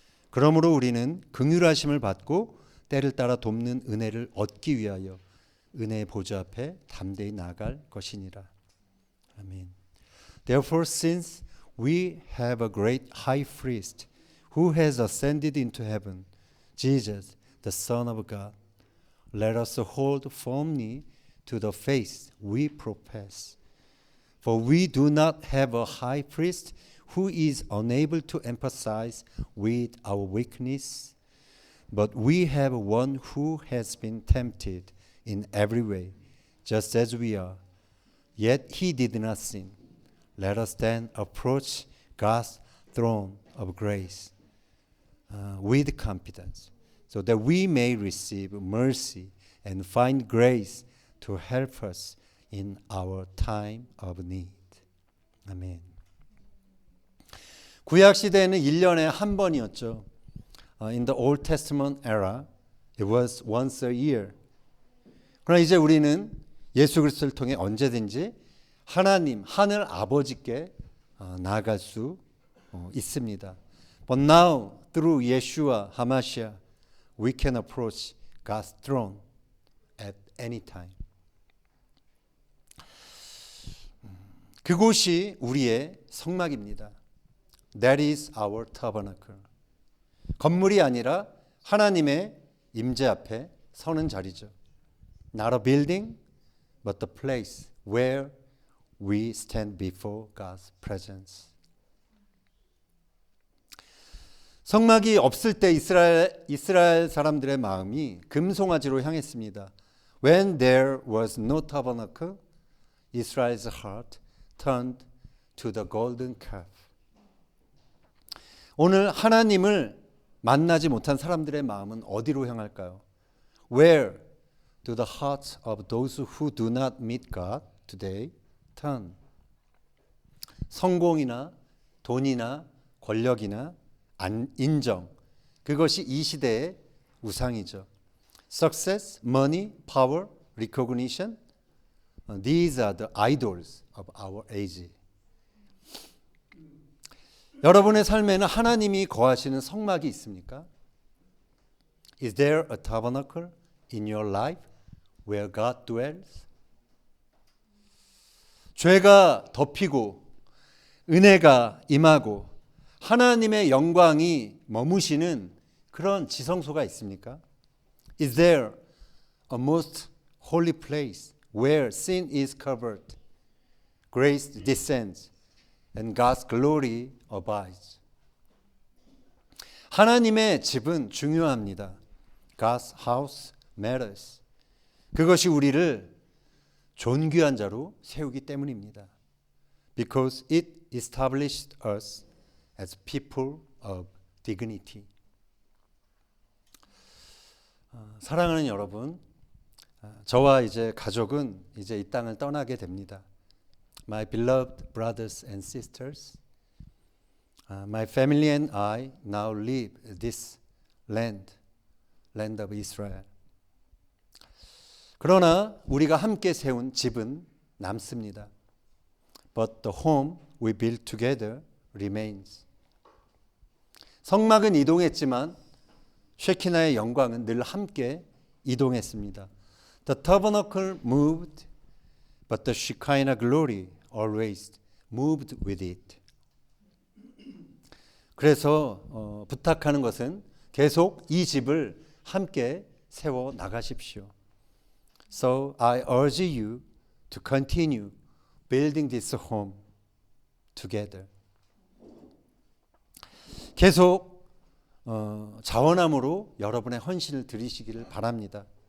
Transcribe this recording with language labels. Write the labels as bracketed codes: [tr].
[ko] 그러므로 우리는 긍휼하심을 받고 때를 따라 돕는 은혜를 얻기 위하여 은혜의 보좌 앞에 담대히 나아갈 것이니라. 아멘. [en] Therefore, since we have a great high priest who has ascended into heaven, Jesus, the Son of God, let us hold firmly to the faith we profess. For we do not have a high priest who is unable to empathize with our weakness, but we have one who has been tempted in every way, just as we are, yet he did not sin. Let us then approach God's throne of grace with confidence, so that we may receive mercy and find grace to help us in our time of need. [ko] 아멘. 구약 시대에는 1년에 한 번이었죠. [en] In the Old Testament era, it was once a year. [ko] 그러나 이제 우리는 예수 그리스도를 통해 언제든지 하나님, 하늘 아버지께 나아갈 수 있습니다. [en] But now, through Yeshua HaMashiach, we can approach God's throne at any time. [ko] 그곳이 우리의 성막입니다. [en] That is our tabernacle. [ko] 건물이 아니라 하나님의 임재 앞에 서는 자리죠. [en] Not a building, but the place where we stand before God's presence. [ko] 성막이 없을 때 이스라엘 사람들의 마음이 금송아지로 향했습니다. [en] When there was no tabernacle, Israel's heart turned to the golden calf. [ko] 오늘 하나님을 만나지 못한 사람들의 마음은 어디로 향할까요? [en] Where do the hearts of those who do not meet God today turn? [ko] 성공이나 돈이나 권력이나 인정, 그것이 이 시대의 우상이죠. [en] Success, money, power, recognition, these are the idols of our age. [ko] 여러분의 삶에는 하나님이 거하시는 성막이 있습니까? [en] Is there a tabernacle in your life where God dwells? [ko] 죄가 덮이고 은혜가 임하고 하나님의 영광이 머무시는 그런 지성소가 있습니까? [en] Is there a most holy place where sin is covered, grace descends, and God's glory abides? [ko] 하나님의 집은 중요합니다. [en] God's house matters. [ko] 그것이 우리를 존귀한 자로 세우기 때문입니다. [en] Because it established us as people of dignity. [ko] 사랑하는 여러분, 저와 이제 가족은 이제 이 땅을 떠나게 됩니다. [en] My beloved brothers and sisters, my family and I now leave this land of Israel. [ko] 그러나 우리가 함께 세운 집은 남습니다. [en] But the home we built together remains. [ko] 성막은 이동했지만 쉐키나의 영광은 늘 함께 이동했습니다. [en] The tabernacle moved, but the Shekinah glory always moved with it. [ko] 그래서 부탁하는 것은 계속 이 집을 함께 세워 나가십시오. [en] So I urge you to continue building this home together. [ko] 계속 자원함으로 여러분의 헌신을 드리시기를 바랍니다.